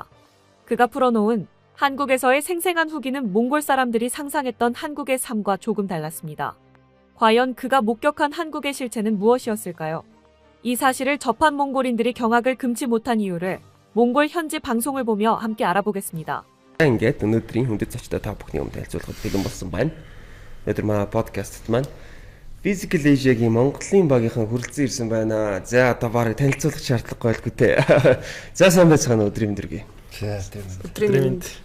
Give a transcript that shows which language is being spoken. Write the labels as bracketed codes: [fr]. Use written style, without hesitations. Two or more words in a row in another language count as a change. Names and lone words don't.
[ko] 그가 풀어놓은 한국에서의 생생한 후기는 몽골 사람들이 상상했던 한국의 삶과 조금 달랐습니다. 과연 그가 목격한 한국의 실체는 무엇이었을까요? 이 사실을 접한 몽골인들이 경악을 금치 못한 이유를 몽골 현지 방송을 보며 함께 알아보겠습니다. [mn] Ингээд өнөөдрийн хүндэт зочдод та бүхний өмнө танилцуулахад бэлэн болсон байна. Өнөөдөр манай подкастт маань Physical Asia-гийн Монголын багийнхан хүрэлцэн ирсэн байна. За одоо барыг танилцуулах шаардлагагүй байлгүй те. За сайн байцгаана өдрийн өдргий. За тийм. Өдрийн мэнд.